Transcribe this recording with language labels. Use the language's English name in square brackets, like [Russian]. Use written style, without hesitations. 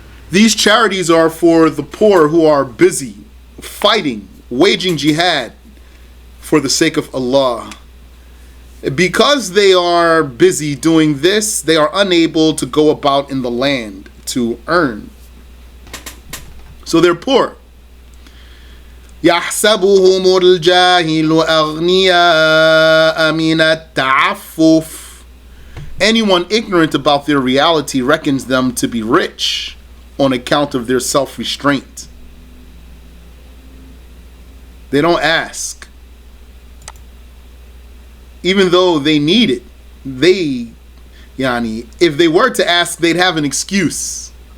[English] These charities are for the poor who are busy fighting, waging jihad for the sake of Allah. Because they are busy doing this, they are unable to go about in the land to earn. So they're poor. [Arabic] يحسبهم الجاهل أغنياء من التعفف. [English] Anyone ignorant about their reality reckons them to be rich on account of their self-restraint. They don't ask. Even though they need it, if they were to ask, they'd have an excuse.